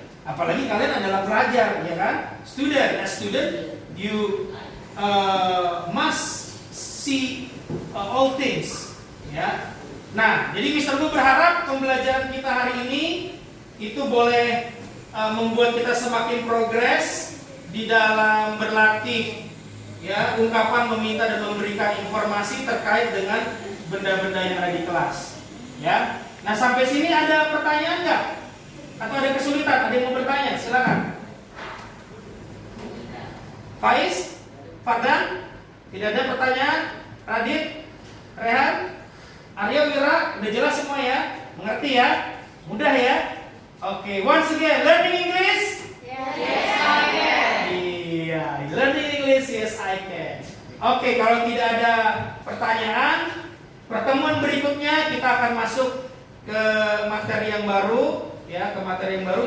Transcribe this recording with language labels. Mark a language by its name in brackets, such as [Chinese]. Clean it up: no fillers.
[Indonesian] Apalagi kalian adalah pelajar, ya kan? [English] As student, you must see all things, ya. [Indonesian] Nah, jadi Mr. Bu berharap pembelajaran kita hari ini itu boleh membuat kita semakin progres di dalam berlatih, ya, ungkapan meminta dan memberikan informasi terkait dengan benda-benda yang ada di kelas, ya. Nah, sampai sini ada pertanyaan nggak? Atau ada kesulitan? Ada yang mau bertanya? Silakan. Faiz, Fardan, tidak ada pertanyaan. Radit, Rehan, Arya, Wira, udah jelas semua ya? Mengerti ya? Mudah ya? [English] Oke, once again, learning English? Yes, I can. Iya, learning English, yes, I can. [Indonesian] Oke, kalau tidak ada pertanyaan, pertemuan berikutnya kita akan masuk ke materi yang baru, ya, ke materi yang baru.